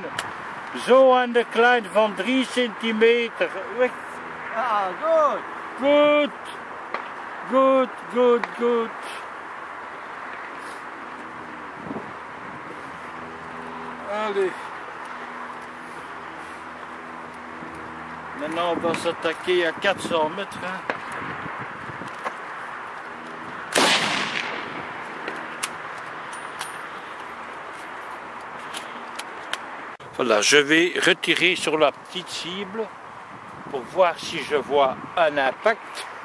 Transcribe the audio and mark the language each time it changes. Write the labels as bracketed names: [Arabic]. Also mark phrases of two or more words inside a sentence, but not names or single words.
[Dutch] Zo aan de kleine van 3 centimeter. Weg. Ja, goed. Goed. Goed, goed, goed. [French] Allez. Maintenant on va s'attaquer à 400 mètres. Hein. Voilà, je vais retirer sur la petite cible pour voir si je vois un impact.